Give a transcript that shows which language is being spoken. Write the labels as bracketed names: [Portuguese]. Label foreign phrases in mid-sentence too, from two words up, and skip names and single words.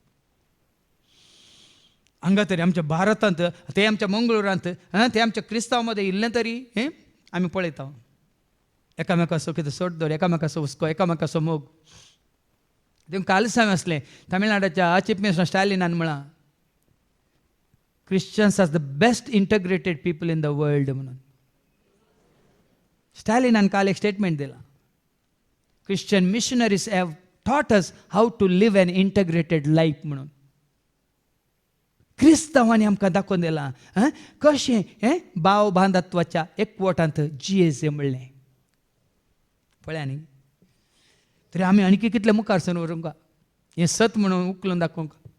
[Konkani] हांगा तरी आमच्या भारतांत ते आमच्या मंगळुरांत ते आमच्या क्रिस्तांव मदें इल्लें तरी आमी पळयता एकामेकाचो कितें सोड दवर एकामेकाचो हुस्को एकामेकाचो मोग. देखून काल सांग आसलें तामिळनाडाच्या चीफ मिनिस्टर स्टॅलिनान म्हळां [English] Christians are the best integrated people in the world [Konkani] म्हणून. स्टॅलिनान काल एक स्टेटमेंट दिला [English] Christian missionaries have taught us how to live an integrated life [Konkani] म्हणून. क्रिस्तांवांनी आमकां दाखोवन दिलां कशें भाव बांधत्वाच्या एकवटांत जियेचें म्हणलें. पळया न्ही तरी आमी आनी कितले मुखार सर व्हरूंक हें सत म्हणून उखलून दाखोवंक.